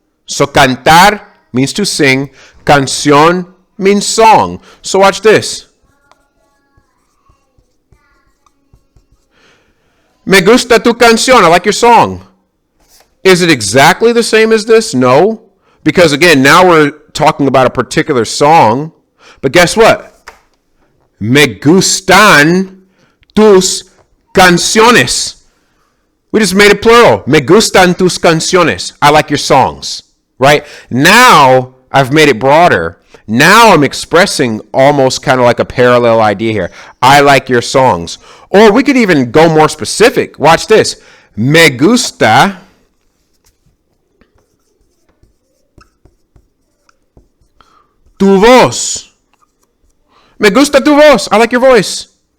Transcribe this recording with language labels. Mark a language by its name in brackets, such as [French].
[English] So cantar means to sing. Canción means song. So watch this. [Spanish] Me gusta tu canción. [English] I like your song. Is it exactly the same as this? No. Because again, now we're talking about a particular song. But guess what? Me gustan tus canciones. We just made it plural. [Spanish] Me gustan tus canciones. [English] I like your songs. Right? Now, I've made it broader. Now I'm expressing almost kind of like a parallel idea here. I like your songs. Or we could even go more specific. Watch this. [Spanish] Me gusta tu voz. Me gusta tu voz. [English] I like your voice.